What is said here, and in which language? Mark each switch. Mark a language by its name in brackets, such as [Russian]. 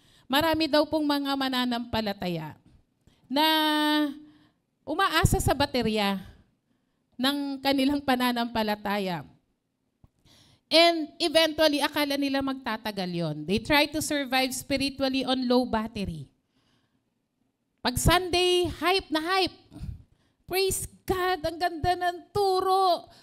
[Filipino] Marami daw pong mga mananampalataya na umaasa sa baterya ng kanilang pananampalataya. [English] And eventually, [Filipino] akala nila magtatagal yon. [English] They try to survive spiritually on low battery. [Filipino] Pag Sunday, hype na hype. [English] Praise God, [Filipino] ang ganda ng turo.